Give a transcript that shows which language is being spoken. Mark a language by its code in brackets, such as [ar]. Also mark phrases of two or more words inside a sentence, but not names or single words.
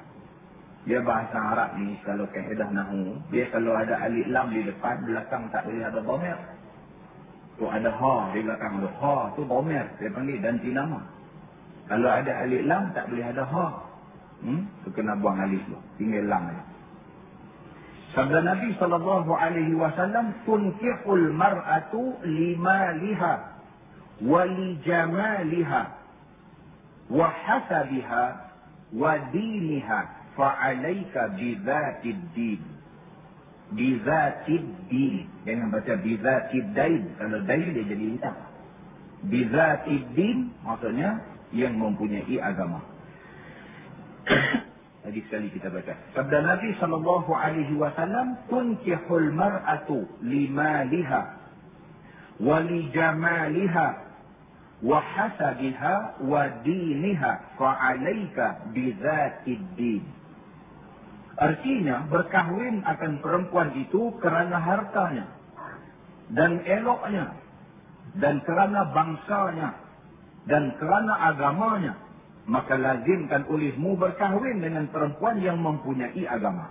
[ms] Dia bahasa Arab ni, kalau kaedah nahu, dia kalau ada alif lam di depan, belakang tak boleh ada dhamir. Tu ada ha di belakang tu. Ha tu dhamir, dia panggil ganti nama. Kalau ada alif lam, tak boleh ada ha. Tu kena buang alif tu, tinggal lam je. Sabda Nabi SAW, [ar] تنكح المرأة لمالها ولجمالها ولحسبها ولدينها فعليك بذات الدين. بذات الدين. [ms] Jangan baca [ar] بذات الدَّين. [ms] Kalau dain dia jadi hitam. [ar] بذات الدين [ms] maksudnya yang mempunyai agama. Tadi sekali kita baca. Sabda Nabi SAW, [ar] تنكح المرأة لمالها ولجمالها ولحسبها ولدينها فعليك بذات الدين. [ms] Artinya, berkahwin akan perempuan itu kerana hartanya dan eloknya, dan kerana bangsanya, dan kerana agamanya. Maka lazimkan olehmu berkahwin dengan perempuan yang mempunyai agama.